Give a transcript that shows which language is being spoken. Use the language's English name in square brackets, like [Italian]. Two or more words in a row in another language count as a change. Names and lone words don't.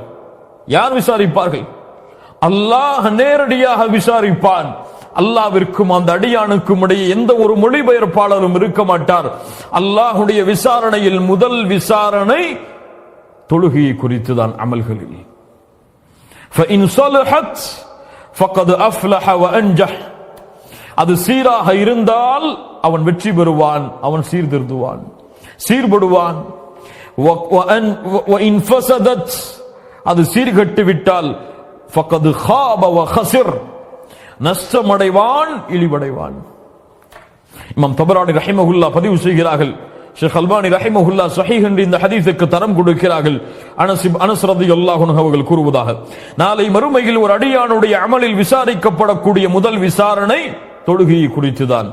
[Tamil] யார் விசாரிப்பார்கள்? அல்லாஹ் நேரடியாக விசாரிப்பான். அல்லாஹ்விற்கும் அந்த அடியானுக்கும் இடையே எந்த ஒரு மொழிபெயர்ப்பாளரும் இருக்க மாட்டார். அல்லாஹ்வுடைய விசாரணையில் முதல் விசாரணை தொழுகையை குறித்துதான். [Arabic] அமல்களில் فإن صلحت فقد أفلح وأنجح. [Tamil] அது சீராக இருந்தால் அவன் வெற்றி பெறுவான், அவன் சீர்திருந்துவான், சீர்படுவான். [Arabic] وإن فسدت, [Tamil] அது சீர்கட்டு விட்டால் [Arabic] فقد خاب وخسر, [Tamil] நஷ்டமடைவான், இழிவடைவான். இமாம் தபரானி ரஹிமஹுல்லா பதிவு செய்கிறார்கள். ஷேக் அல்பானி ரஹிமஹுல்லா ஸஹீஹ் என்று இந்த ஹதீஸுக்கு தரம் கொடுக்கிறார்கள். அனஸ் [Arabic] رضي الله عنه [Tamil] அவர்கள் கூறுவதாக, நாளை மறுமையில் ஒரு அடியானுடைய அமலில் விசாரிக்கப்படக்கூடிய முதல் விசாரணை தொழுகையை குறித்துதான்.